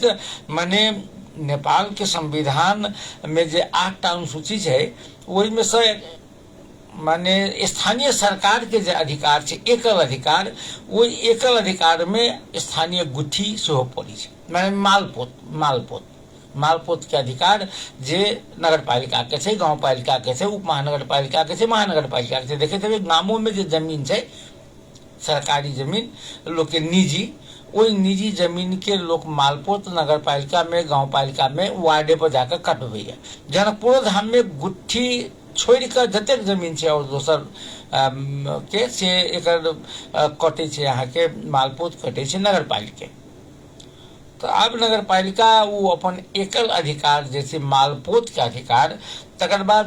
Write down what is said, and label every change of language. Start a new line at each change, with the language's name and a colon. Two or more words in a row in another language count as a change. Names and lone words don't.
Maithili: तो माने नेपाल के संविधान में जे 8टा अनुसूची छै, ओहि में से माने स्थानीय सरकार के जे अधिकार छै, एकल अधिकार, ओहि एकल अधिकार में स्थानीय गुट्ठी सेहो पड़ै छै, माने मालपोत के अधिकार जे नगर पालिका के छै, गांव पालिका के छै, उप महानगर पालिका के छै, महानगर पालिका के छै। देखैत हेबै गामों में जे जमीन छै, सरकारी जमीन लोग के निजी, ओहि निजी जमीन के लोग मालपोत नगर पालिका में, गांव पालिका में, वार्डे पर जाकर कटबैया। जनकपुर धाम में गुट्ठी छोड़ के जतेक जमीन है और दोसर के से एकर कटे छै यहाँ के मालपोत कटे छै नगर पालिका। तो अब नगर पालिका वो अपन एकल अधिकार जैसे मालपोत के अधिकार, तकर बाद